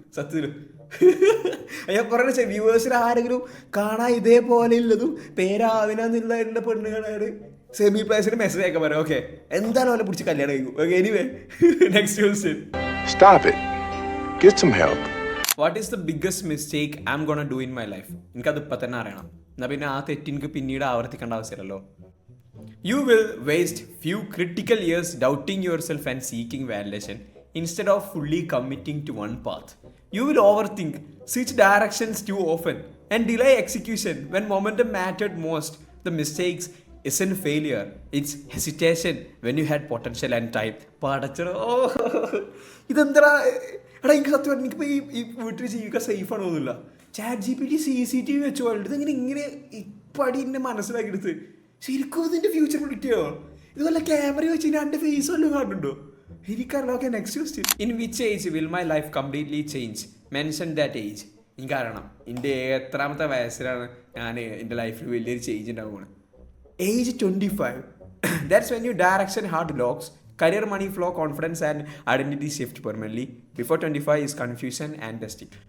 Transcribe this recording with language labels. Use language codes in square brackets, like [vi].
[ml] സത്യത്തിലും ഞാൻ പറഞ്ഞ വ്യൂവേഴ്സിൽ ആരെങ്കിലും കാണാൻ ഇതേപോലെ ഉള്ളതും പേരാവിന എന്നുള്ള പെണ്ണുങ്ങളാണ് സെമി പ്ലേസിന് മെസ്സേജ് അയക്കാൻ പറയാം. ഓക്കെ, എന്തായാലും അവനെ പിടിച്ച് കല്യാണം കഴിക്കും. [en] Okay, anyway next question. Stop it. Get some help. What is the biggest mistake I am gonna do in my life? [ml] എനിക്കത് ഇപ്പം തന്നെ അറിയണം. എന്നാൽ പിന്നെ ആ തെറ്റ് എനിക്ക് പിന്നീട് ആവർത്തിക്കേണ്ട ആവശ്യമില്ലല്ലോ. [en] You will waste few critical years doubting yourself and seeking validation instead of fully committing to one path. You will overthink, switch directions too often, and delay execution when momentum mattered most. The mistakes isn't failure, it's hesitation when you had potential and time. [ml] പാടച്ചോ, ഇതെന്താ എടാ, എനിക്ക് സത്യം പറഞ്ഞാൽ എനിക്കിപ്പോൾ ഈ വീട്ടിൽ ജീവിക്കാൻ safe ആണോന്നില്ല. ChatGPT CCTV വെച്ച് പോലുണ്ട്. ഇങ്ങനെ ഇപ്പടി എന്നെ മനസ്സിലാക്കിയെടുത്ത് ശരിക്കും ഇതിൻ്റെ ഫ്യൂച്ചർ പ്രെഡിക്റ്റ് ചെയ്യോ? ഇതുപോലെ ക്യാമറ വെച്ച് കഴിഞ്ഞാൽ എൻ്റെ ഫേസ് വല്ലതും കാണുന്നുണ്ടോ? എനിക്കറിയില്ല. [en] Okay, next question. In which age will my life completely change? Mention that age. [ml] എനിക്കറിയണം എൻ്റെ എത്രാമത്തെ വയസ്സിലാണ് ഞാൻ എൻ്റെ ലൈഫിൽ വലിയൊരു ചേഞ്ച് ഉണ്ടാവുകയാണ്. [en] Age 25. That's when you direction hard locks, career money flow, confidence and identity shift permanently. Before 25 is confusion and testing.